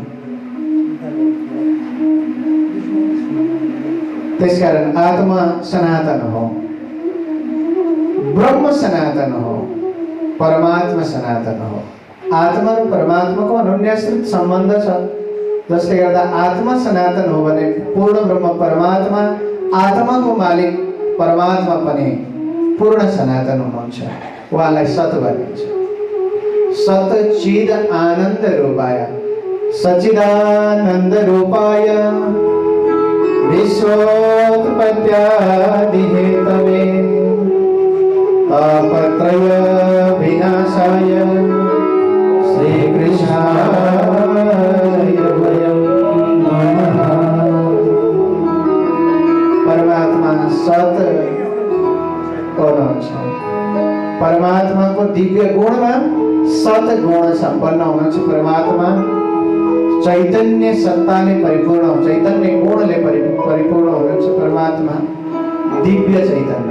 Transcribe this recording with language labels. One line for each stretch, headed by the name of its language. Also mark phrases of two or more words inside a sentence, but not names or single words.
Nepali: त्यसकारण आत्मा सनातन हो, ब्रह्म सनातन हो, परमात्मा सनातन हो। आत्मा र परमात्माको अनन्याश्रित सम्बन्ध छ, जसले गर्दा आत्मा सनातन हो भने पूर्ण ब्रह्म परमात्मा, आत्माको मालिक परमात्मा पनि पूर्ण सनातन हुनुहुन्छ। उहाँलाई सत भनिन्छ।
Sanskrit: सत चिद आनन्द रूपाय सच्चिदानन्द रूपाय विश्वोत्पत्त्यादि हेतवे तापत्रय विनाशाय श्रीकृष्णाय वयं नमः।
Nepali: परमात्मा सत हुनुहुन्छ। परमात्माको दिव्य गुणमा सत गुण सम्पन्न हुनुहुन्छ। परमात्मा चैतन्य सत्ताले परिपूर्ण, चैतन्य गुणले परिपूर्ण हुनुहुन्छ। परमात्मा दिव्य चैतन्य।